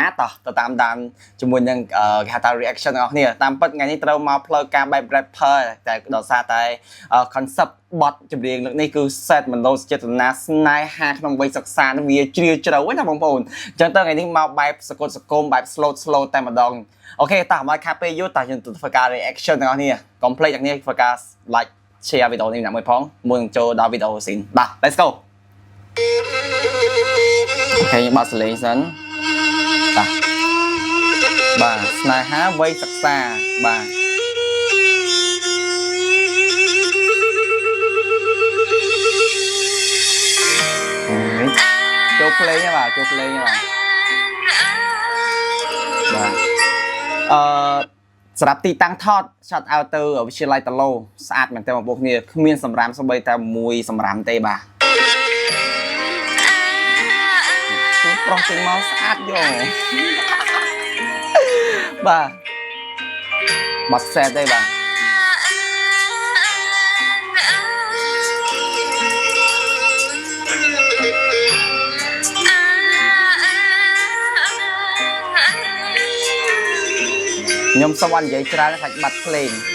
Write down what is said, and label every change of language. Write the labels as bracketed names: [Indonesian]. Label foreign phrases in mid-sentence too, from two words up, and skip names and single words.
[Khmer] តោះទៅតាមដានជាមួយនឹងគេហៅថា reaction របស់គ្នាតាមពិតថ្ងៃនេះត្រូវមកផ្លូវការបែប rapper តែដោយសារតែ concept បទចម្រៀងលើកនេះគឺ set មនោសញ្ចេតនាស្នេហាក្នុងវ័យសិក្សានឹងវាជ្រាលជ្រៅណាបងប្អូនអញ្ចឹងទៅថ្ងៃនេះមកបែបសកលសង្គមបែប slow តែម្ដងអូខេតោះមកខាត់ពេលយូរតោះយើងទៅធ្វើការ reaction ទាំងអស់គ្នា complete ទាំងនេះធ្វើការ [English] like share [Khmer] វីដេអូនេះម្នាក់មួយផងមុនចូលដល់វីដេអូស៊ីនបាទ [English] let's go [Khmer] អូខេយើងបើកសលេងសិនបាទស្នេហាវ័យសិក្សាបាទចូលភ្លេងបាទចូលភ្លេងបាទសម្រាប់ទីតាំងថត shot out ទៅវិទ្យាល័យតាឡូស្អាតមែនតើបងប្អូនគ្នាគ្មានសម្រាមសូម្បីតែមួយសម្រាមទេបាទ ប្រុសចេញមកស្អាតយកបាទបាត់សេតទេបាទខ្ញុំសូមអត់និយាយច្រើនខាច់បាត់ភ្លេង